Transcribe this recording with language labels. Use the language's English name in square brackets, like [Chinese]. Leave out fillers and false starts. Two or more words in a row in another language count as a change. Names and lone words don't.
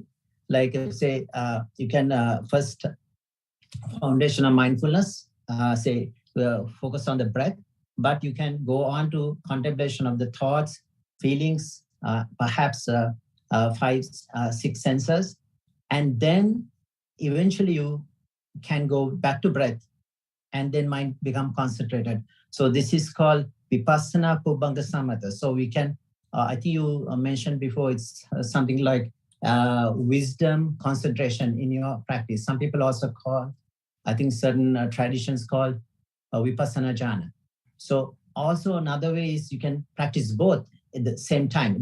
[English] Like say you can first foundation of mindfulness, say focus on the breath, but you can go on to contemplation of the thoughts, feelings, perhaps 5, 6 senses, and then eventually you can go back to breath and then mind become concentrated. So this is called [Pali] vipassana pubbanga samatha. [English] So we can, I think you mentioned before, it's something like wisdom concentration in your practice. Some people also call, I think certain traditions call [Pali] vipassana jhana. [English] So also another way is you can practice both at the same time.